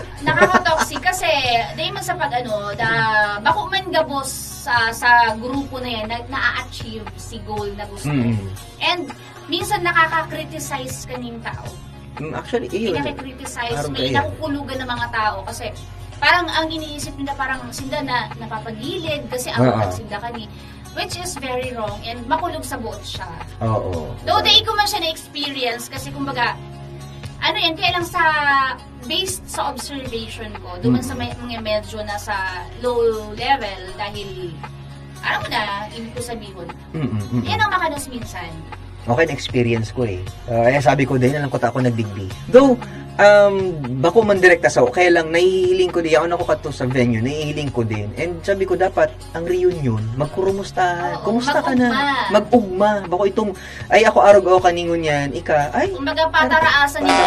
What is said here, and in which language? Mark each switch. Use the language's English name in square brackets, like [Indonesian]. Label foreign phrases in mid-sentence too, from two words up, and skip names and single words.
[Bikol] Nakaka-toxic kasi dahil man sa bako man gabos sa grupo na yan na-achieve si goal na gusto. And minsan nakaka-criticize kaning tao. [Filipino] Actually, iyon. Pinaka-criticize, may nakukulugan ng mga tao kasi parang ang iniisip nila parang sinda na napapagilid kasi ang nagsinda ka ni, [English] which is very wrong and [Bikol] makulog sa buot siya. [Filipino] Oo. Though di ko man siya na-experience kasi kumbaga ano yan, kaya lang sa, based sa observation ko, doon sa mga medyo nasa low level, dahil, alam mo na, ibig ko sabihin, yan ang makanos minsan. Okay, na-experience ko eh. Kaya sabi ko din, alam ko ako nagdigdi. Though, [Bikol] bako man direkta sa kaya lang nahihiling ko din, ako nakukato sa venue, nahihiling ko din. And sabi ko, dapat, ang reunion, magkurumustahan. Kumusta ka na? Mag-ugma. Bako itong, ay ako arog ako kaningon yan, ika, ay. [Filipino] Kumbaga pataraasan nila.